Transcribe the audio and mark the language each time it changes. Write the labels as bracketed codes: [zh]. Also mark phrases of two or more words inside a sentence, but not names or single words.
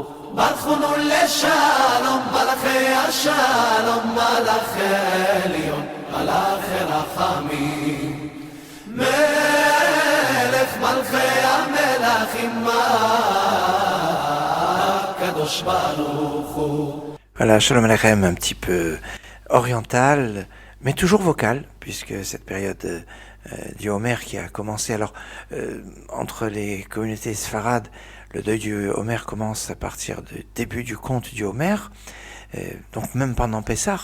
[he] ברכונו לשלום, מלאכי השלום, מלאכי עליון, מלאכי רחמים, מלך מלכי המלכים, הקדוש ברוך הוא. [fr] Voilà, Shalom Aleichem, un petit peu oriental, mais toujours vocal, puisque cette période du Homer qui a commencé, alors entre les communautés sfarades, le deuil du Homer commence à partir du début du conte du Homer, donc même pendant Pessah.